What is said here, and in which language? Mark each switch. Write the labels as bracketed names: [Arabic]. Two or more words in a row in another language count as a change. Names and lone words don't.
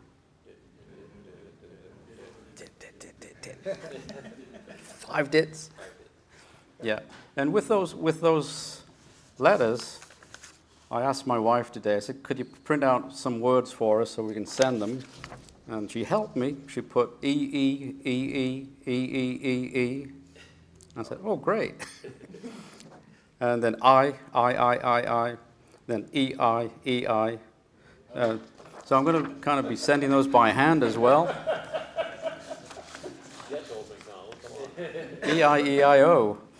[English] 5 dits? Yeah. And with those letters, I asked my wife today, I said, could you print out some words for us so we can send them? And she helped me. She put E, E, E, E, E, E, E, E. I said, oh, great. And then I, then E, I, E, I. So I'm going to kind of be sending those by hand as well. E, I, E, I, O.